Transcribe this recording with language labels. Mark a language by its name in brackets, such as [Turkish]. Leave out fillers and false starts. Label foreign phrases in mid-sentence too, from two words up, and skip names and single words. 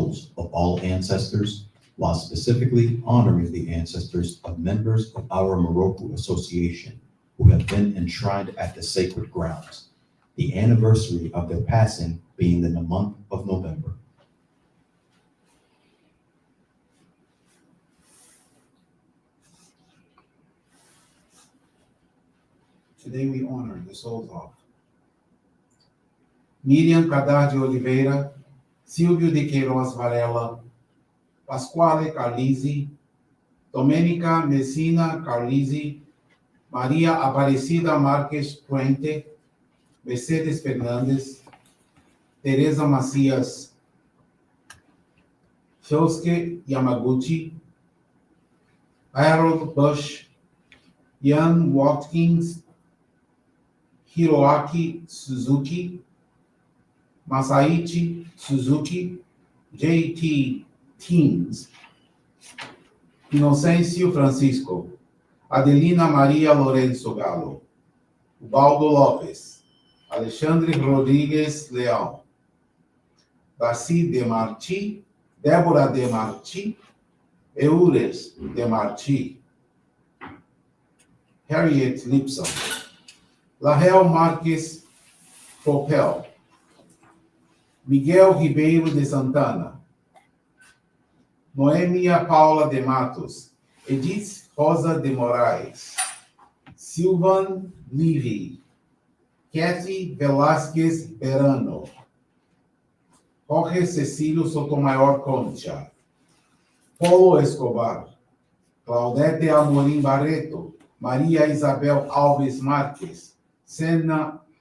[English] departed souls of all ancestors while specifically honoring the ancestors of members of our Moroku Association who have been enshrined at the sacred grounds, the anniversary of their passing being in the month of November. Today we honor the souls of Miriam Cadar de Oliveira, Silvio de Queiroz Varela, Pasquale Carlisi, Domenica Messina Carlisi, Maria Aparecida Marques Puente, Mercedes Fernandes, Teresa Macias, Shosuke Yamaguchi, Harold Bush, Ian Watkins, Hiroaki Suzuki, Masaichi Suzuki, J.T. Teens, Inocêncio Francisco, Adelina Maria Lourenço Galo, Ubaldo Lopes, Alexandre Rodrigues Leão, Darcy de Marti, Débora de Marti, Eures de Marti, Harriet Lipson, Lahel Marques Popel, Miguel Ribeiro de Santana, Noêmia Paula de Matos, Edith Rosa de Moraes, Silvan Livy, Kathy Velasquez Verano, Jorge Cecílio Sotomayor Concha, Paulo Escobar, Claudete Amorim Barreto, Maria Isabel Alves Marques, Senha